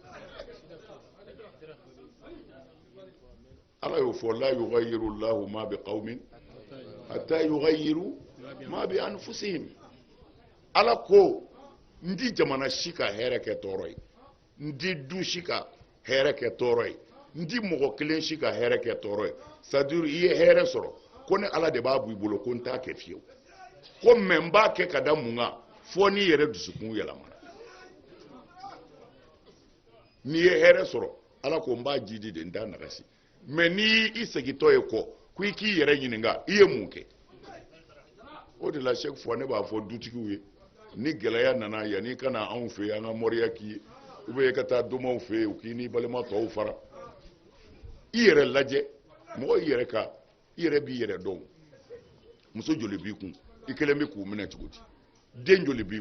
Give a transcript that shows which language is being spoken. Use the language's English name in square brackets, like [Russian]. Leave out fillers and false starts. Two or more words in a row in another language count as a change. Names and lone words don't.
[Bambara] ala y'o fɔ [Arabic] لا يغير الله ما بقوم حتى يغيروا ما بأنفسهم [Bambara] ala ko n di jamana si ka hɛrɛ kɛ tɔɔrɔ ye n di du si ka hɛrɛ kɛ tɔɔrɔ ye n di mɔgɔ kelen si ka hɛrɛ kɛ tɔɔrɔ ye [French] c'est à dire [Bambara] i ye hɛrɛ sɔrɔ ko ne ala de b'a b'i bolo ko n t'a kɛ fiyewu ko mais n b'a kɛ ka da mun kan fo n'i yɛrɛ dusukun yɛlɛmana n'i ye hɛrɛ sɔrɔ ala ko n b'a jidi de n t'a nagasi mais n'i i segintɔ ye kɔ ko i k'i yɛrɛ ɲininka i ye mun kɛ o de la [French] chaque fois [Bambara] ne b'a fɔ dutigiw ye ni gɛlɛya nana yanni ka na anw fɛ an ka mɔriya k'i ye [French] ou bien [Bambara] i ka taa domaw fɛ yen u k'i ni balima tɔw fara i yɛrɛ lajɛ mɔgɔ i yɛrɛ b'i yɛrɛ dɔn muso joli b'i kun I kelen bɛ k'u minɛ cogo di den joli b'i